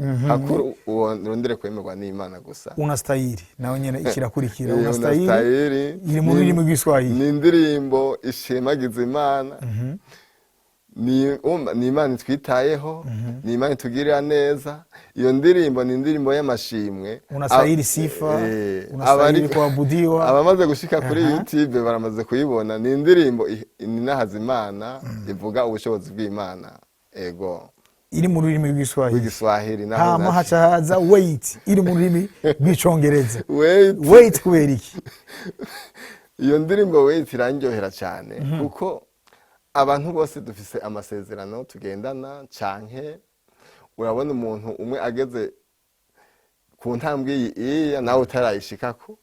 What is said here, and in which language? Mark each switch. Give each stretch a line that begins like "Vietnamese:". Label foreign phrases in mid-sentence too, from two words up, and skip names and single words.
Rundi: Hakuru uwo rondere kwemerwa n'Imana gusa. Unastahili nawe nyene ikirakurikira. Unastahili iri mu rurimi rw'Iswahili. Ni indirimbo ishemagiza Imana. Ni Imana twitayeho, ni Imana tugirira neza. Iyo ndirimbo ni indirimbo y'amashimwe.
Swahili: Unastahili sifa, unastahili kuabudiwa.
Rundi: Abamaze gushika kuri YouTube baramaze kuyibona. Ni indirimbo inahaza Imana, ivuga ubushobozi bw'Imana. Ego. Iri mu rurimi rw'Iswahili. Rw'Iswahili naho. Hama hacaza wait, iri mu rurimi rw'Icongereza. Wait kubera iki? Iyo ndirimbo wait irandyohera cyane kuko abantu bose dufise amasezerano tugendana canke urabona umuntu umwe ageze ku ntambwe iyi nawe utarayishikako.